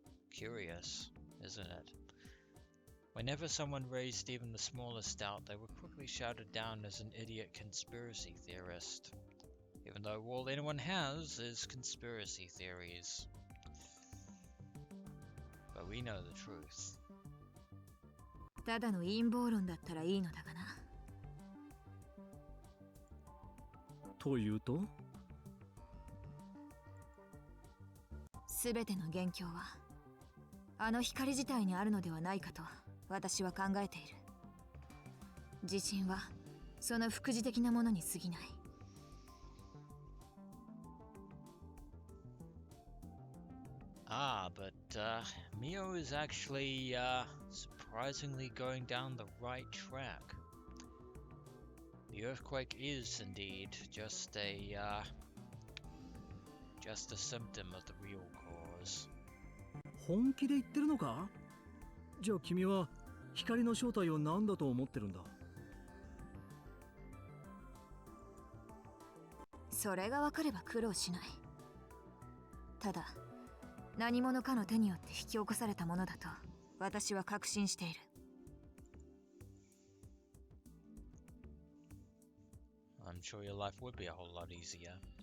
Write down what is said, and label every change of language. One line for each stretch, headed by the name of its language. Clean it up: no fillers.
English: Curious, isn't it? Whenever someone raised even the smallest doubt, they were quickly shouted down as an idiot conspiracy theorist. Even though all anyone has is conspiracy theories. But we know the truth.
Japanese: ただの陰謀論だったらいいのだがな。というと？すべての元凶はあの光自体にあるのではないかと私は考えている。地震はその副次的なものに過ぎない。
English: But Mio is actually surprisingly going down the right track. The earthquake is indeed just a symptom of the real cause.
Japanese: 本気で言ってるのか？じゃあ君は光の正体を何だと思ってるんだ？それが分かれば苦労しない。ただ何者かの手によって引き起こされたものだと私は確信している。
English: I'm sure your life would be a whole lot easier.